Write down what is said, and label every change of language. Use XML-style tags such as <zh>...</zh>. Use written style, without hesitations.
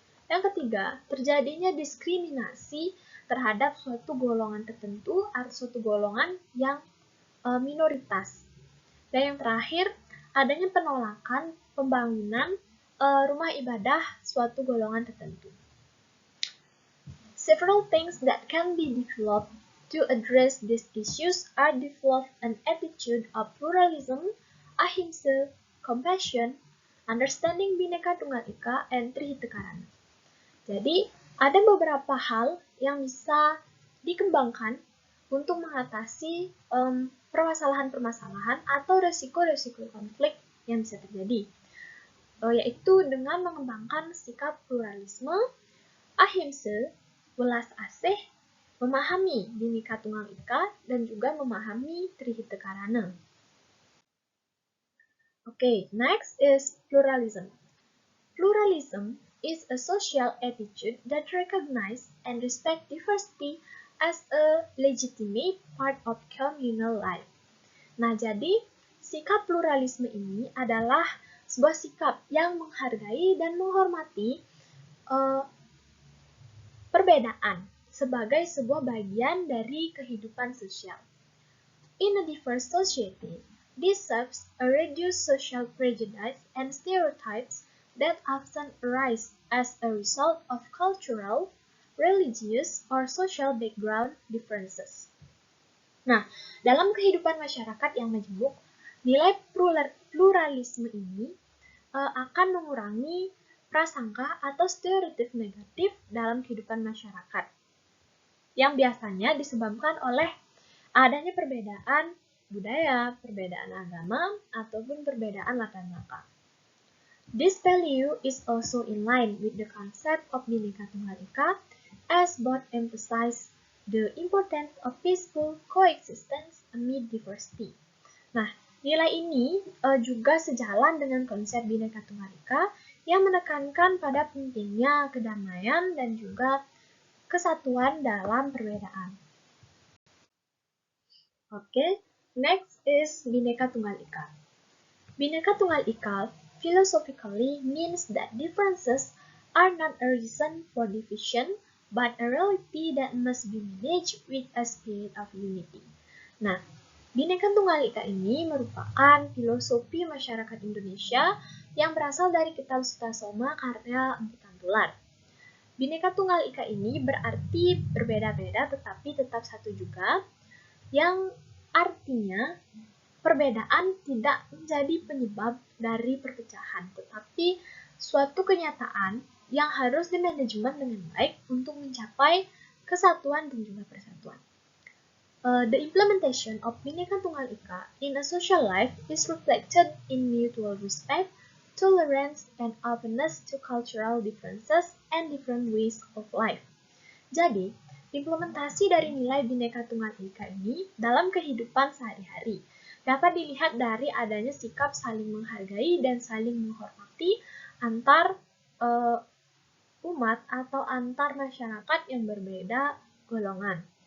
<id>Yang ketiga, terjadinya diskriminasi terhadap suatu golongan tertentu atau suatu golongan yang minoritas. Dan yang terakhir, adanya penolakan pembangunan rumah ibadah suatu golongan tertentu.</id> <en>Several things that can be developed to address these issues are develop an attitude of pluralism, ahimsa, compassion, understanding Bhinneka Tunggal Ika, and Trihita Karana.</en> <id>Jadi, ada beberapa hal yang bisa dikembangkan untuk mengatasi permasalahan-permasalahan atau resiko-resiko konflik yang bisa terjadi, yaitu dengan mengembangkan sikap pluralisme, ahimsa, welas asih, memahami Bhinneka Tunggal Ika, dan juga memahami Trihita Karana.</id> <en>Okay, next is pluralism. Pluralism is a social attitude that recognizes and respects diversity as a legitimate part of communal life.</en> <id>Nah, jadi sikap pluralisme ini adalah sebuah sikap yang menghargai dan menghormati perbedaan sebagai sebuah bagian dari kehidupan sosial.</id> <en>In a diverse society, this serves to reduce social prejudice and stereotypes that often arise as a result of cultural, religious, or social background differences.</en> <id>Nah, dalam kehidupan masyarakat yang majemuk, nilai pluralisme ini akan mengurangi prasangka atau stereotip negatif dalam kehidupan masyarakat, yang biasanya disebabkan oleh adanya perbedaan budaya, perbedaan agama, ataupun perbedaan latar belakang.</id> <en>This value is also in line with the concept of Bhinneka Tunggal Ika, as both emphasize the importance of peaceful coexistence amid diversity.</en> <id>Nah, nilai ini juga sejalan dengan konsep Bhinneka Tunggal Ika yang menekankan pada pentingnya kedamaian dan juga kesatuan dalam perbedaan.</id> <en>Okay, next is Bhinneka Tunggal Ika. Bhinneka Tunggal Ika philosophically means that differences are not a reason for division, but a reality that must be managed with a spirit of unity.</en> <id>Nah, Bhinneka Tunggal Ika ini merupakan filosofi masyarakat Indonesia yang berasal dari Kitab Sutasoma karya Empu Tantular. Bhinneka Tunggal Ika ini berarti berbeda-beda tetapi tetap satu juga, yang artinya perbedaan tidak menjadi penyebab dari perpecahan, tetapi suatu kenyataan yang harus dimanajemen dengan baik untuk mencapai kesatuan dan juga persatuan.</id> <en>The implementation of Bhinneka Tunggal Ika in a social life is reflected in mutual respect, tolerance, and openness to cultural differences and different ways of life.</en> <id>Jadi, implementasi dari nilai Bhinneka Tunggal Ika ini dalam kehidupan sehari-hari dapat dilihat dari adanya sikap saling menghargai dan saling menghormati antar umat atau antar masyarakat yang berbeda golongan.</id>